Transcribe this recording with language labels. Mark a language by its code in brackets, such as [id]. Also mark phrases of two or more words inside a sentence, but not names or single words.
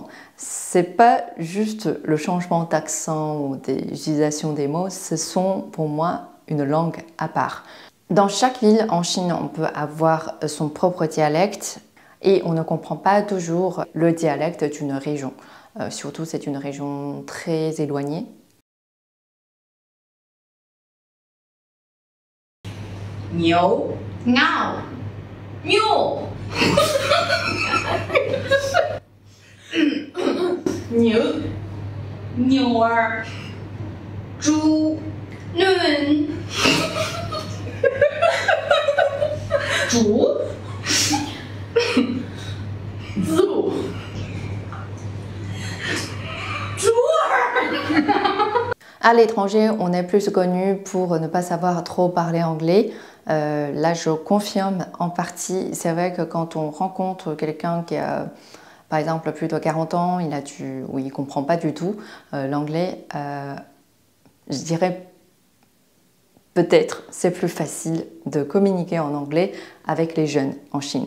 [fr] C'est pas juste le changement d'accent ou des utilisations des mots, ce sont pour moi une langue à part. Dans chaque ville en Chine, on peut avoir son propre dialecte et on ne comprend pas toujours le dialecte d'une région. Surtout, c'est une région très éloignée. [zh] 牛牛牛牛牛儿猪嫩猪猪猪儿。 [fr] À l'étranger, on est plus connu pour ne pas savoir trop parler anglais. Là, je confirme en partie. C'est vrai que quand on rencontre quelqu'un qui a, par exemple, plus de 40 ans, il ne comprend pas du tout l'anglais, je dirais peut-être c'est plus facile de communiquer en anglais avec les jeunes en Chine.